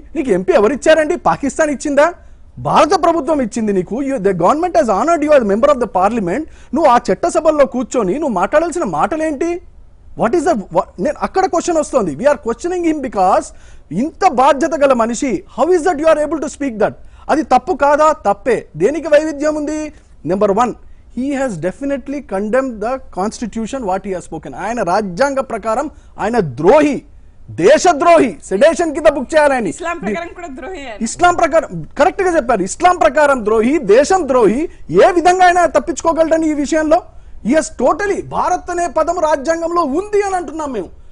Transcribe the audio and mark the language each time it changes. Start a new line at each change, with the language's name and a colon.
Telugu: నీకు ఎంపీ ఎవరిచ్చారండి? పాకిస్తాన్ ఇచ్చిందా? భారత ప్రభుత్వం ఇచ్చింది నీకు.
English: The government has honoured you as member of the parliament.
Telugu: నువ్వు ఆ చట్టసభల్లో కూర్చొని నువ్వు మాట్లాడాల్సిన మాటలేంటి?
English: what is the,
Telugu: నేను అక్కడ క్వశ్చన్ వస్తుంది.
English: we are questioning him because
Telugu: ఇంత బాధ్యత గల మనిషి,
English: How is that you are able to speak that?
Telugu: అది తప్పు కాదా? తప్పే. దేనికి వైవిధ్యం ఉంది?
English: Number 1, he has definitely condemned the constitution what he has spoken.
Telugu: ఆయన రాజ్యాంగ ప్రకారం ఆయన ద్రోహి, దేశద్రోహి, సెడేషన్ కింద బుక్ చేయాలని. ఇస్లాం ప్రకారం కూడా ద్రోహి. ఇస్లాం ప్రకారం కరెక్ట్ గా చెప్పారు. ఇస్లాం ప్రకారం ద్రోహి, దేశం ద్రోహి. ఏ విధంగా ఆయన తప్పించుకోగలడని ఈ విషయంలో?
English: yes, totally
Telugu: భారత్ అనే పదం రాజ్యాంగంలో ఉంది అని అంటున్నాం మేము.